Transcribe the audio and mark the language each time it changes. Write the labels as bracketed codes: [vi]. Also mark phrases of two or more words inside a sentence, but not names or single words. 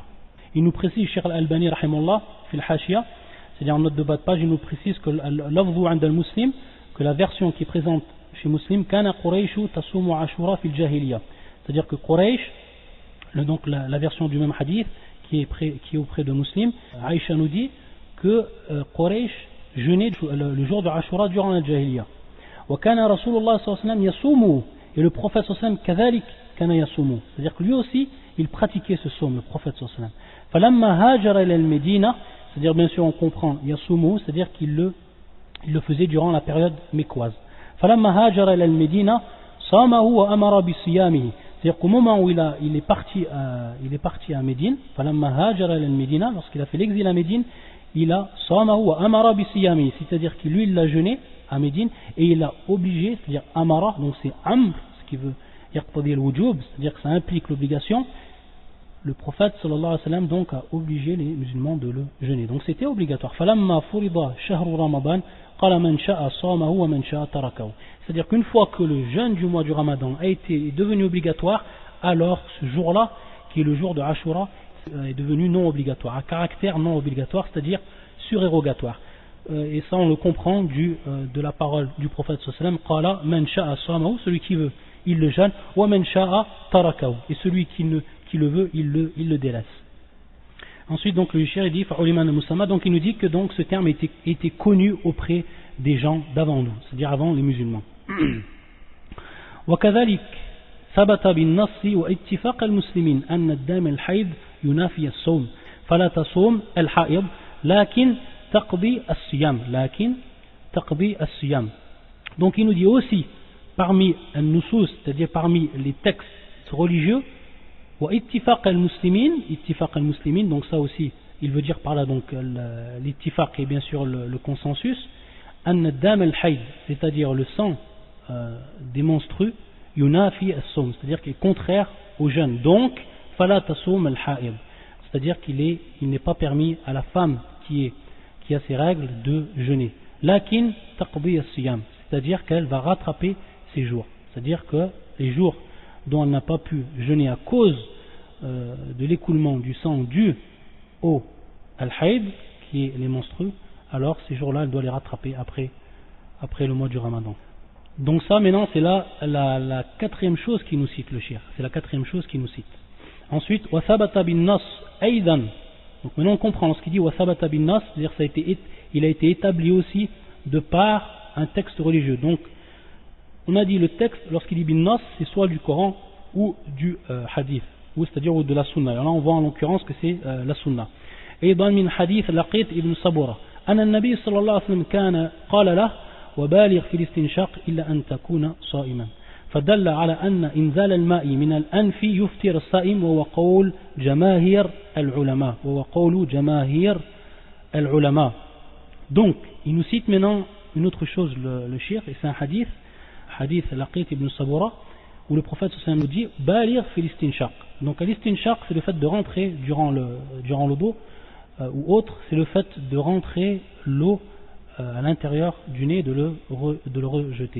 [fr] Il nous précise, Cheikh al-Albani [ar] رحمه الله في الحاشية, [fr] c'est-à-dire en note de bas de page, il nous précise que [ar] اللفظ عند مسلم, [fr] que la version qui est présente chez Muslim, [ar] كان قريش تصوم عاشوراء في الجاهلية. [fr] C'est-à-dire que Quraysh, donc la version du même hadith qui est auprès de Muslim, Aïcha nous dit que Quraysh jeûnait le jour de Ashura durant la Jahiliya. [ar] وكان رسول الله صلى الله عليه وسلم يصوم, [fr] et le prophète [ar] صلى الله عليه وسلم كذلك كان يصوم, [fr] c'est-à-dire que lui aussi il pratiquait ce somme, le prophète [ar] صلى الله عليه وسلم. فلما هاجر إلى المدينة, [fr] c'est-à-dire bien sûr on comprend yasumu, c'est-à-dire qu'il le faisait durant la période mécoise. [ar] فلما هاجر إلى المدينة صامه وأمر بصيامه, [fr] c'est-à-dire qu'au moment où il est parti à Médine, lorsqu'il a fait l'exil à Médine, il a [ar] صامه وأمر بصيام, [fr] c'est-à-dire qu'il lui il l'a jeûné à Médine et il a obligé, c'est-à-dire amara, donc c'est amr, ce qui veut [ar] يقتضي الوجوب, [fr] c'est-à-dire que ça implique l'obligation. Le prophète [ar] صلى الله عليه وسلم [fr] donc a obligé les musulmans de le jeûner. Donc c'était obligatoire. [ar] فلما فرض شهر رمضان قال من شاء صامه ومن شاء تركه. [fr] C'est-à-dire qu'une fois que le jeûne du mois du Ramadan est devenu obligatoire, alors ce jour-là, qui est le jour de Ashura, est devenu non obligatoire, à caractère non obligatoire, c'est-à-dire surérogatoire. Et ça on le comprend de la parole du prophète [ar] صلى الله عليه وسلم قال من شاء صامه, [fr] celui qui veut, il le jeûne, [ar] ومن شاء تركه, [fr] et celui qui le veut, il le délaisse. Ensuite donc le shir dit [ar] فعلم المسمى, [fr] donc il nous dit que donc ce terme était connu auprès des gens d'avant nous, c'est-à-dire avant les musulmans. [ar] وكذلك ثبت بالنص واتفاق المسلمين أن الدم الحيض ينافي الصوم فلا تصوم الحائض لكن تقضي الصيام. [fr] Donc il nous dit aussi parmi النصوص, c'est-à-dire parmi les textes religieux, [ar] واتفاق المسلمين, [fr] donc ça aussi il veut dire par là donc l'ittifaq est bien sûr le consensus, [ar] أن الدم الحيض, [fr] c'est-à-dire le sang des menstrues, [ar] ينافي الصوم, [fr] c'est-à-dire qu'il est contraire au jeûne. Donc, [ar] فلا تصوم الحائض, [fr] c'est-à-dire qu'il n'est pas permis à la femme qui a ses règles de jeûner. [ar] لكن تقضي الصيام, [fr] c'est-à-dire qu'elle va rattraper ses jours. C'est-à-dire que les jours dont elle n'a pas pu jeûner à cause de l'écoulement du sang dû au al-haid, qui est les menstrues, alors ces jours-là, elle doit les rattraper après le mois du Ramadan. Donc ça maintenant c'est la quatrième chose qui nous cite le shir, c'est la quatrième chose qui nous cite. [ar] Ensuite وثبت بالنص أيضا, [fr] donc maintenant on comprend ce qu'il dit [ar] وثبت بالنص, [fr] c'est-à-dire il a été établi aussi de par un texte religieux. Donc on a dit le texte lorsqu'il dit [ar] بالنص, [fr] c'est soit du Coran ou du hadith, ou c'est-à-dire ou de la sunna. Alors là on voit en l'occurrence que c'est la sunna. [ar] أيضا من حديث لقيط بن صبرة أن النبي صلى الله عليه وسلم كان قال له وبالغ في الاستنشاق إلا أن تكون صائما فدل على أن إنزال الماء من الأنف يفطر الصائم وهو قول جماهير العلماء. [fr] Donc il nous cite maintenant une autre chose le shir, et c'est un hadith Laqit ibn Sabura où le prophète [ar] صلى الله عليه وسلم [fr] nous dit [ar] بالغ في الاستنشاق. [fr] Donc l'istinshaq, c'est le fait de rentrer durant l'eau d'eau, ou autre, c'est le fait de rentrer l'eau à l'intérieur du nez, de le rejeter.